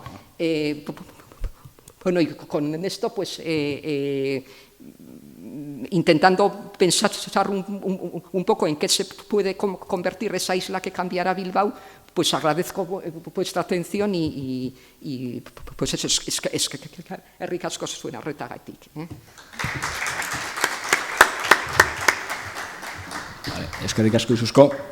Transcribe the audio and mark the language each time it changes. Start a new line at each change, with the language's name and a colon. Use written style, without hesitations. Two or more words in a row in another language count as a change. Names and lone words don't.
Spanish: Bueno, y con esto, pues, intentando pensar un poco en qué se puede convertir esa isla que cambiará Bilbao, pues agradezco vuestra atención y pues eso es que
Basque: herrik asko zuen arretagatik. Vale, eskerrik asko Isusco.